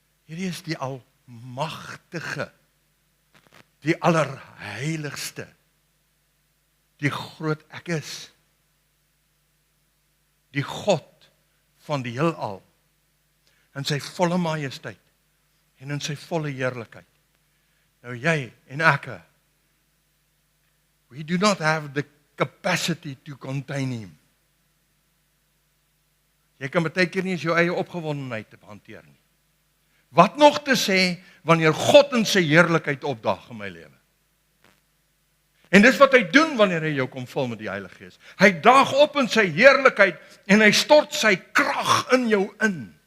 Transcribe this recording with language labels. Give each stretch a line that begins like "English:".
Afrikaans: Hierdie is die almagtige, die allerheiligste, die groot ek is, die God van die heelal, in sy volle majesteit, en in sy volle heerlikheid. Nou jy en ek,
English: we do not have the capacity to contain him.
Afrikaans: Jy kan baie keer nie jou eie opgewondenheid hanteer nie. Wat nog te sê, wanneer God in sy heerlikheid opdaag in my lewe. En dis wat hy doen wanneer hy jou kom vul met die Heilige Gees. Hy daag op in sy heerlikheid en hy stort sy krag in jou in.